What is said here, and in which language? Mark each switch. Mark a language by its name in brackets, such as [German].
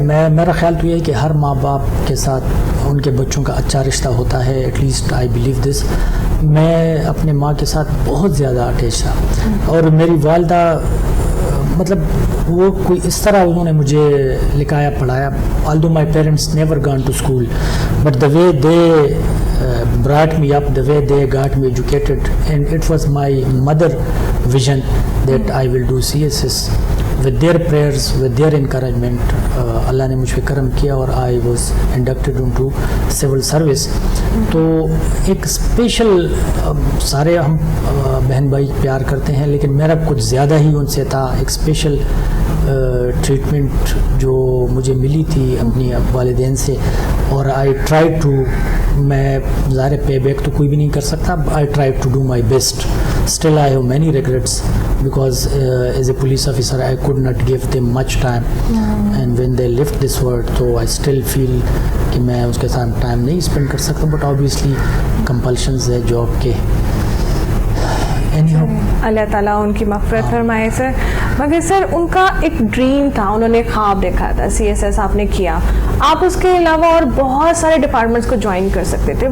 [Urdu] میرا خیال تو یہ ہے کہ ہر ماں باپ کے ساتھ ان کے بچوں کا اچھا رشتہ ہوتا ہے. [English] At least I believe this. [Urdu] میں اپنے ماں کے ساتھ بہت زیادہ اٹیچ تھا اور میری والدہ مطلب وہ کوئی اس طرح انہوں نے مجھے لکھایا پڑھایا. [English] although my parents never gone to school but the way they brought me up, the way they got me educated, and it was my mother vision that I will do CSS. With their prayers, with their encouragement, [Urdu] اللہ نے مجھ پہ کرم کیا اور [English] I was inducted into civil service. [Urdu] تو ایک special سارے ہم بہن بھائی پیار کرتے ہیں لیکن میرا کچھ زیادہ ہی ان سے تھا. ایک اسپیشل ٹریٹمنٹ جو مجھے ملی تھی اپنی والدین سے اور [English] I try to, [Urdu] میں ظاہر پے بیک تو کوئی بھی نہیں کر سکتا. [English] I try to do my best. Still I have many regrets because as a police officer I could not give them much time and when they left this world so I still feel [Urdu] کہ میں اس کے ساتھ time نہیں spend کر سکتا. [English] But obviously compulsions ہے job کے. [Urdu] اللہ تعالیٰ ان کی مغفرت فرمائے سر. مگر سر ان کا ایک ڈریم تھا، انہوں نے خواب دیکھا تھا. CSS آپ نے کیا، آپ اس کے علاوہ اور بہت سارے ڈپارٹمنٹس کو جوائن کر سکتے تھے.